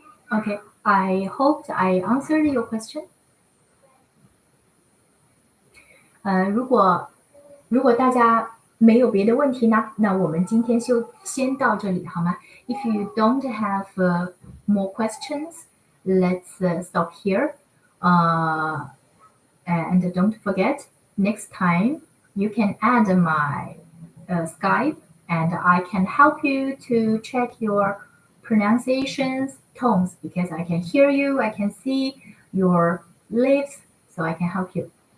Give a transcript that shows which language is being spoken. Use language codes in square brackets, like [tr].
[en] OK， I hope I answered your question. [zh] 如果大家没有别的问题呢，那我们今天就先到这里好吗？ [en] If you don't have more questions, let's stop here. And don't forget, next time you can add my Skype and I can help you to check your pronunciations, tones, because I can hear you, I can see your lips, so I can help you.